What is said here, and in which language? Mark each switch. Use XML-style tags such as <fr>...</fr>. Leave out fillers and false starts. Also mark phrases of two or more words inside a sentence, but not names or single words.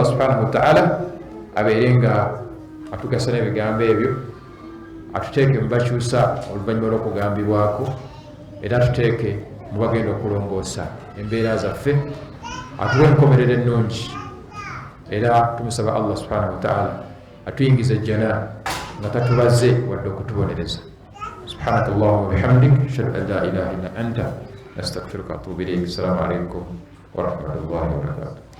<ar>سبحانه وتعالى</ar> <lg>abeere nga atugasa n'ebigambo ebyo atuteeke mu bakyusa oluvannyuma lw'okugambibwako era atuteeke mu bagenda okulongoosa embeera zaffe atuwe enkomerero ennungi era tumusaba</lg> <ar>الله سبحانه وتعالى</ar> <lg>atuyingiza ejjana nga tatubaze wadde okutubonereza</lg> <ar>سبحانك اللهم وبحمدك أشهد أن لا إله إلا أنت أستغفرك وأتوب إليك السلام عليكم ورحمة الله وبركاته</ar>